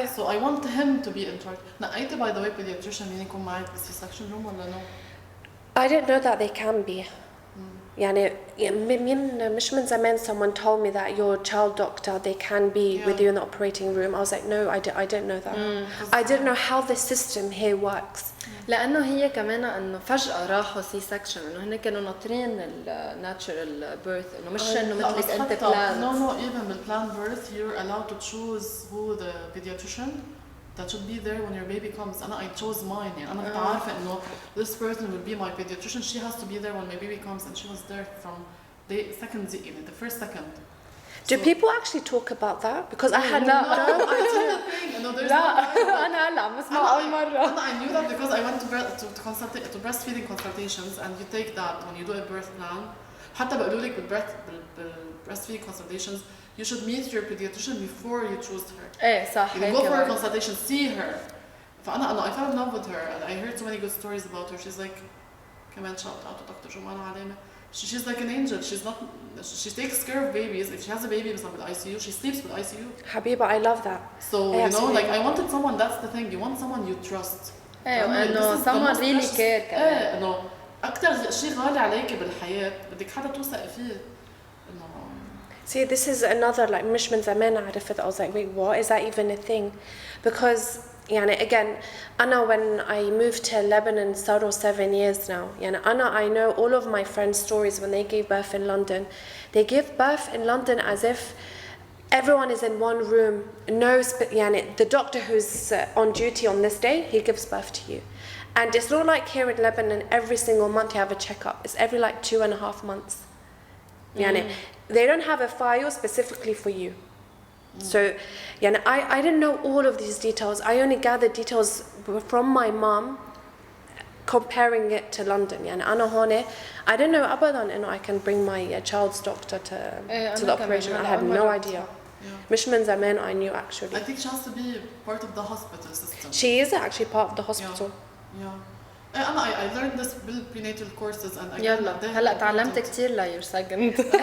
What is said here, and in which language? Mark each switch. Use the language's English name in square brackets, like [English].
[English] So I want him to be in charge. نقيتي by the way pediatrician [Arabic] مين يكون معك [English] بالسي-section room ولا no? I didn't know that they can be. [Arabic] يعني مش من زمان [English] someone told me that your child doctor they can be with you in the operating room. I was like no I didn't know that. I didn't know how the system here works. [Arabic] لأنه هي كمان إنه فجأة راحوا سي سكشن إنه هن كانوا ناطرين الناتشرال بيرث إنه مش إنه مثلك أنت بلان. [English] No even with planned birth you're allowed to choose who the pediatrician that should be there when your baby comes. I chose mine. [Arabic] يعني أنا كنت عارفة إنه [English] this person will be my pediatrician. She has to be there when my baby comes, and she was there from the first second. Do people actually talk about that? Because I had no. I told the thing. [Arabic] لا أنا هلا عم بسمع أول مرة. [English] I knew that because I went to breastfeeding consultations, and you take that when you do a birth plan. [Arabic] حتى بقولوا لك [English] breastfeeding consultations you should meet your pediatrician before you choose her. [Arabic] إيه صح. [English] You go for a consultation, see her. I fell in love with her, and I heard so many good stories about her. She's like, كمان shout out to Dr. Jumana Aleme. She's like an angel. She takes care of babies. If she has a baby with ICU, she sleeps with ICU. Habiba, I love that. So you know, like I wanted someone. That's the thing. You want someone you trust. إنه someone really care كمان. [Arabic] إنه أكتر شيء غالي عليك بالحياة بدك حدا توثق فيه. [English] See, this is another like [Arabic] مش من زمان عرفت. [English] I was like, wait, what is that even a thing? Because يعني again, أنا when I moved to Lebanon, صاروا 7 years now. يعني I know all of my friends' stories when they gave birth in London. They give birth in London as if everyone is in one room. No, يعني the doctor who's on duty on this day, he gives birth to you. And it's not like here in Lebanon, every single month you have a checkup. It's every like 2.5 months. يعني they don't have a file specifically for you. So يعني I didn't know all of these details. I only gathered details from my mom comparing it to London. [Arabic] يعني أنا هون [English] I didn't know [Arabic] أبداً إنه [English] I can bring my child's doctor to the operation. I had no idea. [Arabic] مش من زمان [English] I knew actually. I think she has to be part of the hospital system. She is actually part of the hospital. Yeah. I learned this prenatal courses and [Arabic] يلا هلا تعلمت كتير لا [English] you're second.